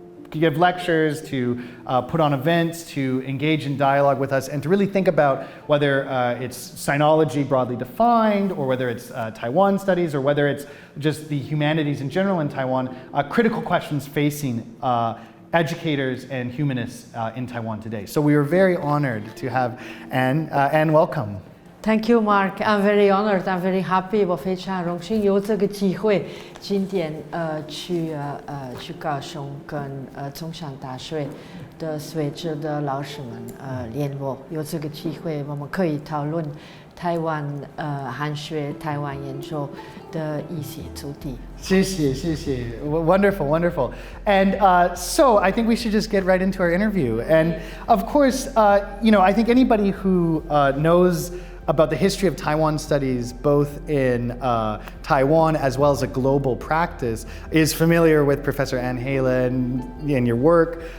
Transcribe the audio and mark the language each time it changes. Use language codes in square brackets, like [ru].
[en] give lectures, to put on events, to engage in dialogue with us, and to really think about whether it's sinology broadly defined, or whether it's Taiwan studies, or whether it's just the humanities in general in Taiwan, critical questions facing educators and humanists in Taiwan today. So we are very honored to have Anne. Anne, welcome. Thank you, Mark. I'm very honored. I'm very happy. [zh] 我非常荣幸有这个机会，今天去高雄跟中山大学的学者的老师们联络，有这个机会，我们可以讨论台湾汉学、台湾研究的一些主题。谢谢。 [en] Wonderful. And so I think we should just get right into our interview. And of course, I think anybody who knows about the history of Taiwan studies, both in Taiwan as well as a global practice, is familiar with Professor Anne Heylen and your work.